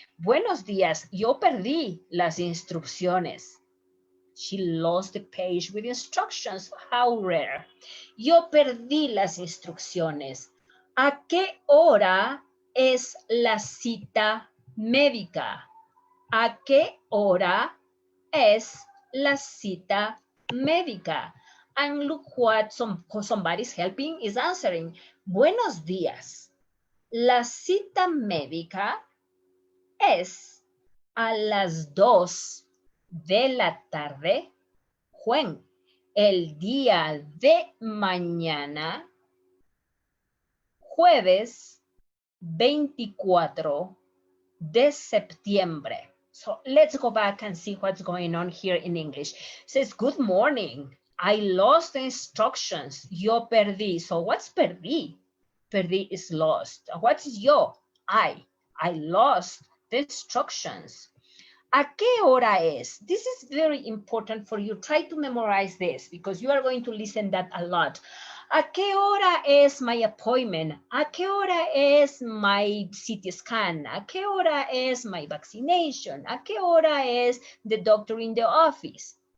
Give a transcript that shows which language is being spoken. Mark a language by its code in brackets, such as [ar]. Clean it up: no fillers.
[es] Buenos días, yo perdí las instrucciones. [en] She lost the page with instructions. How rare. [es] Yo perdí las instrucciones. ¿A qué hora es la cita médica? ¿A qué hora es la cita médica? [en] And look what somebody's helping is answering. [es] Buenos días. La cita médica es a las 2 de la tarde. Juan, el día de mañana, jueves 24 de septiembre. [en] So let's go back and see what's going on here in English. It says, good morning. I lost the instructions. [es] Yo perdí. [en] So what's perdí? Perdí is lost. What is yo? I lost the instructions. [es] ¿A qué hora es? [en] This is very important for you. Try to memorize this because you are going to listen that a lot. [es] ¿A qué hora es [en] my appointment? [es] ¿A qué hora es [en] my CT scan? [es] ¿A qué hora es [en] my vaccination? [es] ¿A qué hora es [en] the doctor in the office?